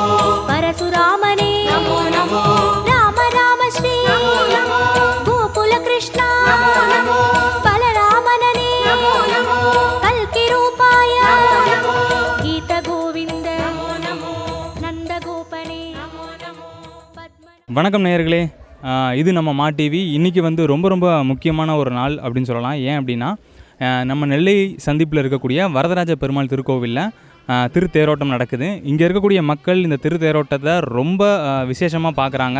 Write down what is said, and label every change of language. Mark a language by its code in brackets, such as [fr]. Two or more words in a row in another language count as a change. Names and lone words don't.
[sa] परशुरामने नमो नमो। राम राम श्री नमो नमो। गोकुल कृष्ण नमो नमो। बलरामनने नमो नमो। कल्कि रूपाय नमो नमो। गीत गोविंद नमो नमो। नंद गोपने [ta] வணக்கம் நேயர்களே, இது நம்ம மா டிவி. இன்றைக்கி வந்து ரொம்ப முக்கியமான ஒரு நாள் அப்படின்னு சொல்லலாம். ஏன் அப்படின்னா, நம்ம நெல்லை சந்திப்பில் இருக்கக்கூடிய வரதராஜ பெருமாள் திருக்கோவிலில் திருத்தேரோட்டம் நடக்குது. இங்கே இருக்கக்கூடிய மக்கள் இந்த திருத்தேரோட்டத்தை ரொம்ப விசேஷமாக பார்க்குறாங்க.